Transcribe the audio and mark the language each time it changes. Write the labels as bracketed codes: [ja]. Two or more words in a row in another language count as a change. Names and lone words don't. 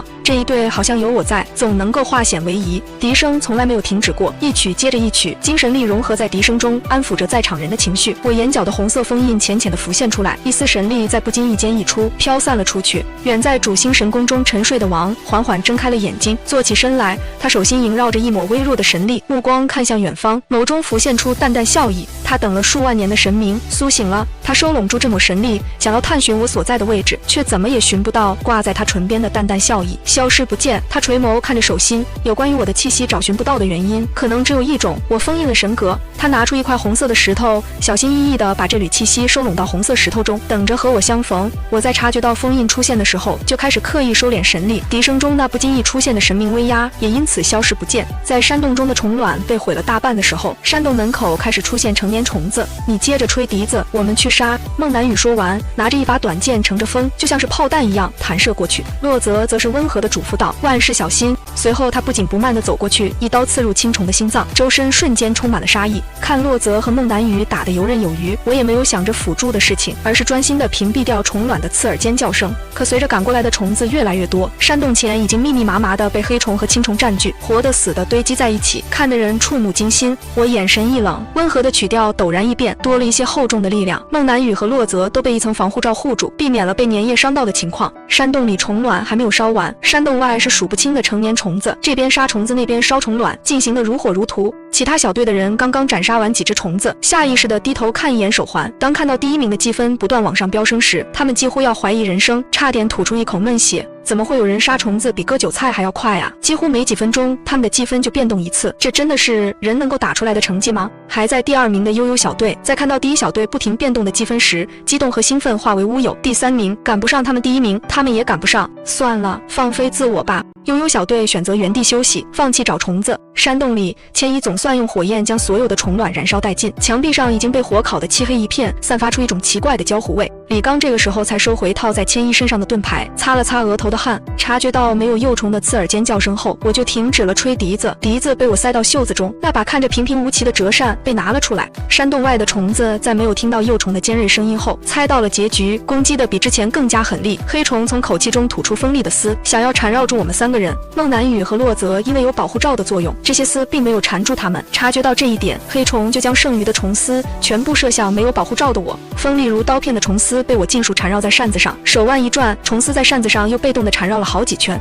[zh] 這一隊好像有我在，總能夠化險為夷。笛聲從來沒有停止過，一曲接着一曲，精神力融合在笛聲中，安撫着在場人的情緒。我眼角的紅色封印淺淺地浮現出來，一絲神力在不經意間溢出，飄散了出去。遠在主星神宮中沉睡的王緩緩睜開了眼睛，坐起身來，他手心縈繞着一抹微弱的神力，目光看向遠方，眸中浮現出淡淡笑意。他等了數萬年的神明蘇醒了，他收攏住這抹神力，想要探尋我所在的位置，卻怎麼也尋不到掛在他唇邊的淡淡笑意，消失不見。他垂眸看着手心，有關於我的氣息找尋不到的原因，可能只有一種，我封印了神格， 他拿出一塊紅色的石頭，小心翼翼地把這縷氣息收攏到紅色石頭中，等着和我相逢。我在察覺到封印出現的時候，就開始刻意收斂神力，笛聲中那不經意出現的神秘威壓也因此消失不見。在山洞中的蟲卵被毀了大半的時候，山洞門口開始出現成年蟲子。你接着吹笛子，我們去殺。孟南雨說完，拿着一把短劍乘着風，就像是炮彈一樣彈射過去。洛澤則是溫和地囑咐道：“萬事小心。”隨後他不緊不慢地走過去，一刀刺入青蟲的心臟，周身瞬間充滿了殺意。看洛澤和孟南雨打得游刃有余，我也沒有想着輔助的事情，而是专心地屏蔽掉虫卵的刺耳尖叫聲。可隨着趕過來的蟲子越來越多，山洞前已經密密麻麻地被黑蟲和青蟲佔據，活的死的堆積在一起，看得人觸目驚心。我眼神一冷，溫和的曲調陡然一變，多了一些厚重的力量。孟南雨和洛澤都被一層防護罩護住，避免了被粘液傷到的情況。山洞裡蟲卵還沒有燒完，山洞外是數不清的成年虫子，這邊殺虫子，那邊烧虫卵，進行得如火如荼。其他小队的人剛刚斩殺完幾隻虫子，下意識地低頭看一眼手環。當看到第1名的積分不斷往上飆升時，他們幾乎要懷疑人生，差點吐出一口悶血。怎麼會有人殺蟲子比割韭菜還要快啊？幾乎沒幾分鐘，他們的積分就變動一次，這真的是人能夠打出來的成績嗎？還在第2名的悠悠小隊，在看到第1小隊不停變動的積分時，激動和興奮化為烏有。第3名趕不上他們第1名，他們也趕不上，算了，放飛自我吧。悠悠小隊選擇原地休息，放棄找蟲子。山洞裡，千一總算用火焰将所有的虫卵燃燒殆盡，墙壁上已經被火烤得漆黑一片，散發出一種奇怪的焦糊味。李剛這個時候才收回套在千一身上的盾牌，擦了擦額頭的汗，察覺到沒有幼虫的刺耳尖叫聲後，我就停止了吹笛子。笛子被我塞到袖子中，那把看着平平无奇的折扇被拿了出来。山洞外的虫子在没有听到幼虫的尖锐聲音後，猜到了結局，攻擊的比之前更加狠厉。黑蟲從口氣中吐出锋利的絲，想要纏繞住我們3個人。孟南雨和洛澤因為有保護罩的作用，這些絲並沒有纏住他們。察覺到這一點，黑蟲就將剩餘的蟲絲全部射向沒有保護罩的我。锋利如刀片的虫絲被我盡數纏繞在扇子上，手腕一轉，蟲絲在扇子上又被動地纏繞了好幾圈。